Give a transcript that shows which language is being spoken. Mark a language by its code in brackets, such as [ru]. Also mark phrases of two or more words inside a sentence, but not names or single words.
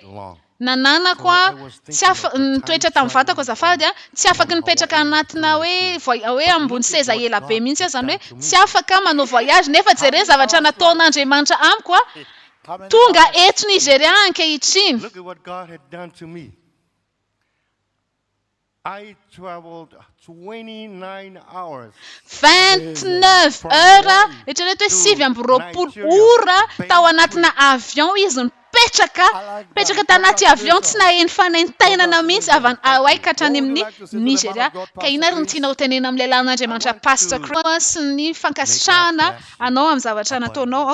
[mg] Nananako tsy toetra tamin'ny vatako azafady tsy afaka nipetraka anatina hoe ambony seza ela be mihitsy zany hoe tsy afaka manao voyage nefa jerena zavatra nataon'Andriamanitra amiko tonga eto Nigeria ankehitriny. [en] Look at what God had done to me. I traveled 29 hours. [fr] 29 heures. [mg] Eritrereto hoe 7 ora tao anatina avion izy petraka tanaty avion tsy naheno fanaintainana mihitsy avy any Hawaii ka hatrany amin'ny Nigeria. Ka ina ry tianao tenena amin'ny lehilahin'Andriamanitra Pastor Chris sy ny fankasitrahana anao amin'ny zavatra nataonao.